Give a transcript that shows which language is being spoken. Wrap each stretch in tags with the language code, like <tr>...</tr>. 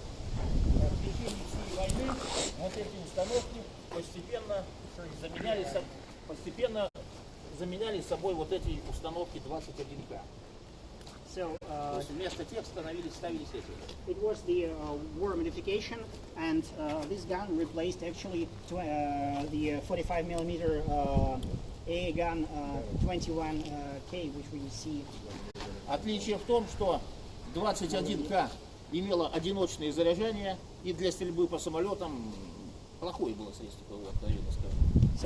<ru>В течение всей войны вот эти установки постепенно заменяли собой вот эти установки 21К.</ru> <en>So,</en> <ru>То есть вместо тех ставились эти.</ru> <en>it was the war modification, and this gun replaced actually the 45 millimeter AA gun 21K, which we see.</en> <ru>Отличие в том, что 21К имела одиночное заряжание, и для стрельбы по самолетам плохое было средство, откровенно скажем.</ru>